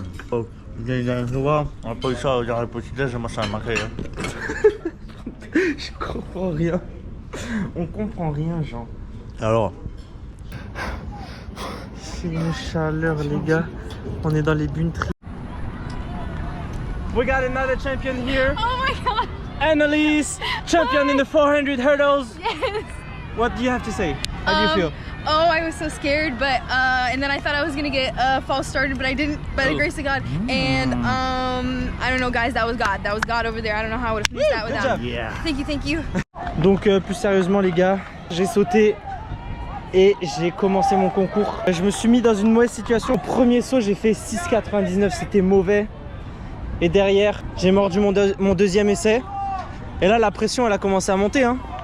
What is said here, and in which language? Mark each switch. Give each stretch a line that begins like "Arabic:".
French: Oh, il y a un jour, on n'a pas eu ça dans le petit-déj, moi ça m'a marqué. Je comprends rien. On comprend rien, genre. Alors, C'est une chaleur, les gars. On est dans les bunneries.
English: We got another champion here. Oh my god. Annalise, champion in the 400 hurdles. Yes. What do you have to say? How do you feel? Oh, I was so scared, but and then I thought I was gonna get false started, but I didn't. By the grace of God, and I don't know, guys. That was God. That was God over there. I don't know how I would have finished that without. Yeah. Thank you.
French: Donc plus sérieusement les gars, j'ai sauté et j'ai commencé mon concours. Je me suis mis dans une mauvaise situation. Au premier saut, j'ai fait 6,99, c'était mauvais. Et derrière, j'ai mordu mon deuxième essai. Et là, la pression, elle a commencé à monter. Hein.